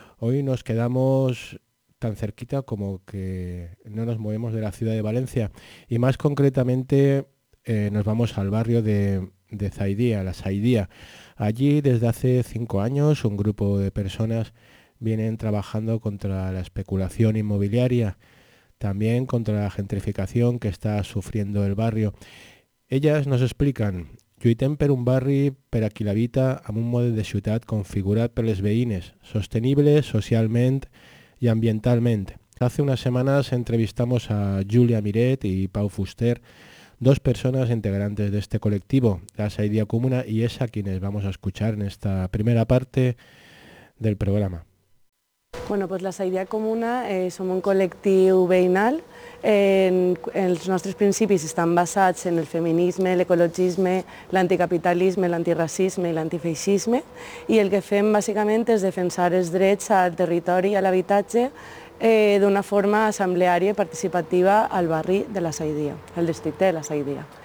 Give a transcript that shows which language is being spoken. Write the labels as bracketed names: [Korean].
[Spanish] Hoy nos quedamos tan cerquita como que no nos movemos de la ciudad de Valencia y más concretamente nos vamos al barrio de Zaidía, la Zaidía. Allí desde hace 5 años un grupo de personas vienen trabajando contra la especulación inmobiliaria, también contra la gentrificación que está sufriendo el barrio. Ellas nos explican: [Catalan] lluitem per un barri per a qui l'habita amb un mode de ciutat configurat per les veïnes, sostenible socialment i ambientalment. [Spanish] Hace unas semanas entrevistamos a Julia Miret y Pau Fuster, dos personas integrantes de este colectivo, la Zaidía Comuna, y es a quienes vamos a escuchar en esta primera parte del programa. [Catalan] Bueno, pues la idea comuna, som un col·lectiu veïnal. Els nostres principis estan basats en el feminisme, l'ecologisme, l'anticapitalisme, l'antiracisme i l'antifeixisme, i el que fem bàsicament és defensar els drets al territori i a l'habitatge d'una forma assembleària i participativa al barri de la Saïdia, al districte de la Saïdia.